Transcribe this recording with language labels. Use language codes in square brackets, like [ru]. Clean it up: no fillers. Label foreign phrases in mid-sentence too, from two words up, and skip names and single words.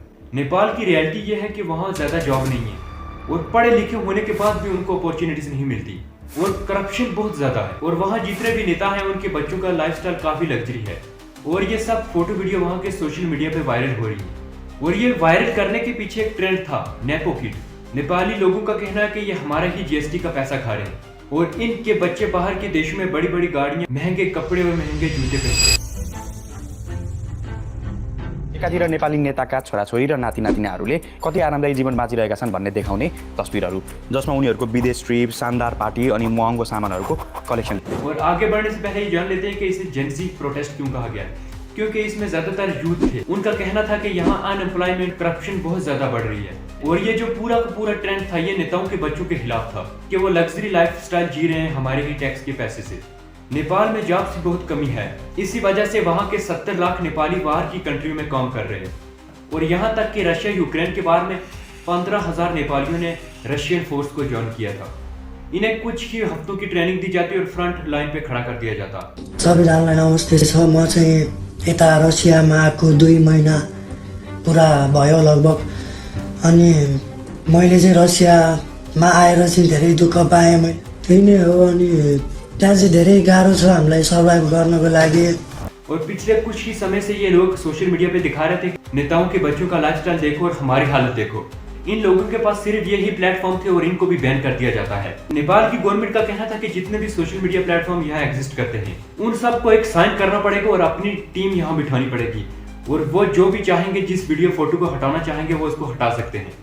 [hi] नेपाल की रियलिटी ये है कि वहाँ ज्यादा जॉब नहीं है और पढ़े लिखे होने के बाद भी उनको अपॉर्चुनिटीज नहीं मिलती और करप्शन बहुत ज्यादा है और वहाँ जितने भी नेता हैं उनके बच्चों का लाइफस्टाइल काफी लग्जरी है और ये सब [en] photo video [hi] वहाँ के [en] social media [hi] पे वायरल हो रही है। और ये वायरल करने के पीछे एक ट्रेंड था, [en] nepo kid. [hi] नेपाली लोगों का कहना है कि ये हमारा ही जीएसटी का पैसा खा रहे हैं और इनके बच्चे बाहर के देशों में बड़ी बड़ी गाड़ियां, महंगे कपड़े और महंगे जूते पहनते हैं। [ne] एकातिर नेपाली नेताका छोराछोरी र नाति नातिनाहरूले कति आरामदायी जीवन बाँचिरहेका छन् भन्ने देखाउने तस्बिरहरू, जसमा उनीहरूको विदेश ट्रिप, शानदार पार्टी अनि महँगो सामानहरूको कलेक्सन। [hi] और आगे बढ़ने से पहले ये जान लेते हैं कि इसे [en] Gen Z protest [hi] क्यों कहा गया, क्योंकि इसमें ज्यादातर यूथ थे। उनका कहना था कि यहाँ [en] unemployment, corruption [hi] बहुत ज्यादा बढ़ रही है और ये जो पूरा का पूरा ट्रेंड था ये नेताओं के बच्चों के खिलाफ था कि वो [en] luxury lifestyle [hi] जी रहे हैं हमारे ही टैक्स के पैसे से। नेपाल में जॉब्स की बहुत कमी है, इसी वजह से वहाँ के 70 लाख नेपाली बाहर की कंट्री में काम कर रहे हैं और यहाँ तक कि रशिया यूक्रेन के बारे में 15,000 नेपालियों ने [en] Russian force [hi] को ज्वाइन किया था। इन्हें कुछ ही हफ्तों की ट्रेनिंग दी जाती और [en] front line [hi] पे खड़ा कर दिया जाता। [ne] सबैजनालाई नमस्ते छ। म चाहिँ यता रसियामा आएको 2 महिना पुरा भयो लगभग, अनि मैले चाहिँ रसियामा आएर चाहिँ धेरै दुःख पाएँ। मैले त्यही नै हो, अनि त्यहाँ चाहिँ धेरै गाह्रो छ हामीलाई सर्भाइभ गर्नको लागि। [hi] और पिछले कुछ ही समय से ये लोग [en] social media [hi] पे दिखा रहे थे नेताओं के बच्चों का लाइफस्टाइल देखो और हमारी हालत देखो। इन लोगों के पास सिर्फ यही प्लेटफॉर्म थे और इनको भी बैन कर दिया जाता है। नेपाल की गवर्नमेंट का कहना था कि जितने भी [en] social media platform [hi] यहाँ एग्जिस्ट करते हैं उन सबको एक साइन करना पड़ेगा और अपनी टीम यहाँ बिठानी पड़ेगी और वो जो भी चाहेंगे, जिस [en] video photo [hi] को हटाना चाहेंगे वो उसको हटा सकते हैं।